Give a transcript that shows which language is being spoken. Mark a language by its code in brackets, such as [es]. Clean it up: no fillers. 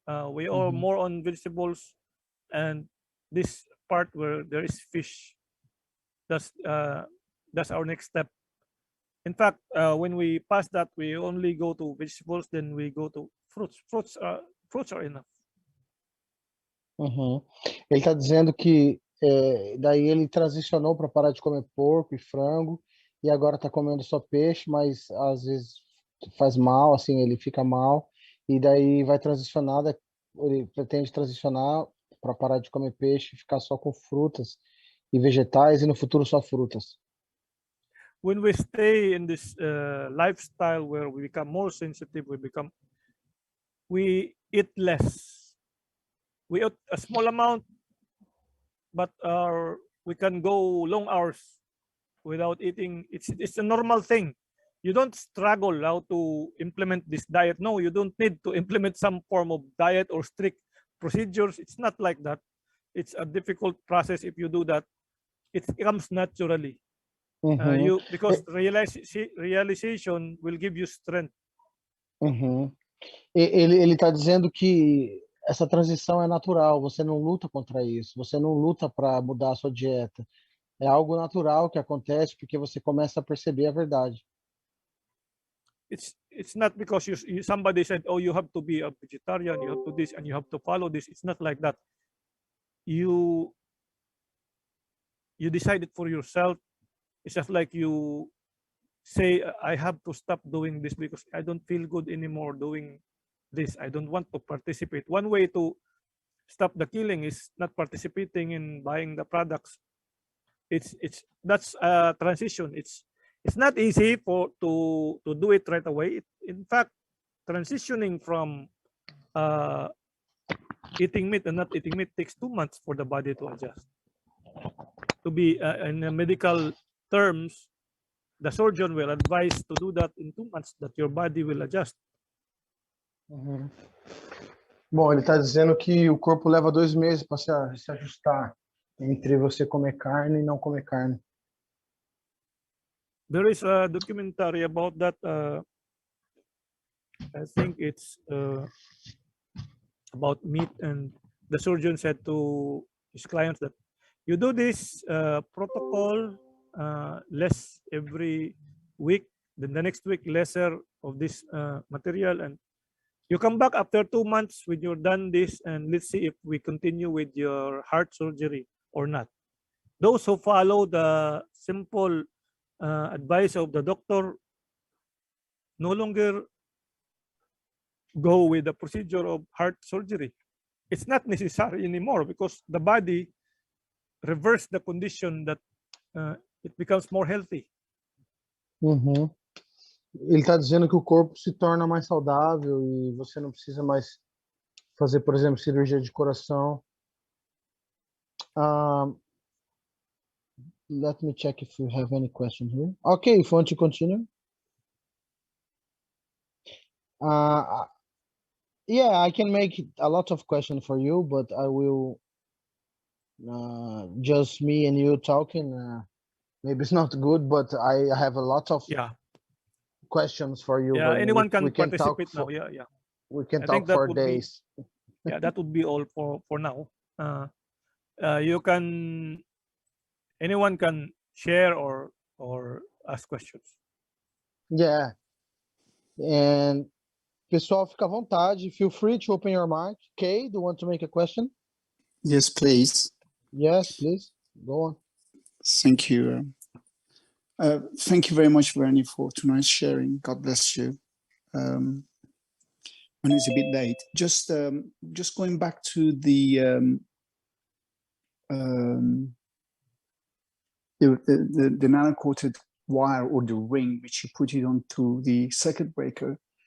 [en] We are more on vegetables, and this part where there is fish, that's our next step. In fact, when we pass that, we only go to vegetables, then we go to fruits. Fruits are enough. [pt] Ele está dizendo que daí ele transicionou para parar de comer porco e frango e agora está comendo só peixe, mas às vezes faz mal, assim, ele fica mal e daí vai transicionar, ele pretende transicionar para parar de comer peixe e ficar só com frutas e vegetais e no futuro só frutas. [en] When we stay in this lifestyle where we become more sensitive, we eat less. We eat a small amount, but we can go long hours without eating. It's a normal thing. You don't struggle how to implement this diet. No, you don't need to implement some form of diet or strict procedures. It's not like that. It's a difficult process if you do that. It comes naturally. Because realization will give you strength. [pt] Ele está dizendo que essa transição é natural, você não luta contra isso, você não luta para mudar a sua dieta. É algo natural que acontece porque você começa a perceber a verdade. [en] It's not because somebody said, oh, you have to be a vegetarian, you have to this and you have to follow this. It's not like that. You decide it for yourself. It's just like you say, I have to stop doing this because I don't feel good anymore doing this. I don't want to participate. One way to stop the killing is not participating in buying the products. That's a transition. It's not easy to do it right away. In fact, transitioning from eating meat and not eating meat takes 2 months for the body to adjust. To be in medical terms, the surgeon will advise to do that in 2 months, that your body will adjust. [pt] Bom, ele está dizendo que o corpo leva 2 meses para se ajustar entre você comer carne e não comer carne. [en] There is a documentary about that. I think it's about meat, and the surgeon said to his clients that you do this protocol less every week, then the next week lesser of this material, and you come back after 2 months when you're done this, and let's see if we continue with your heart surgery or not. Those who follow the simple advice of the doctor no longer go with the procedure of heart surgery. It's not necessary anymore because the body reverses the condition that it becomes more healthy. [pt] Ele está dizendo que o corpo se torna mais saudável e você não precisa mais fazer, por exemplo, cirurgia de coração. [en] Let me check if you have any question here. Okay, if you want to continue. Yeah, I can make a lot of questions for you, but I will just me and you talking. Maybe it's not good, but I have a lot of Yeah. questions for you, Yeah. Vernie. Anyone can we can talk participate for, now. Yeah. Yeah. we can I talk think that for would be, days. yeah, that would be all for now. You can, anyone can share or ask questions. Yeah. [pt] And pessoal, fica à vontade. [en] Feel free to open your mic. Kay, do you want to make a question? Yes, please. Yes, please. Go on. Thank you. Thank you very much, Vernie, for tonight's sharing. God bless you. I know it's a bit late. Just going back to the nano-coated wire or the ring, which you put it onto the circuit breaker.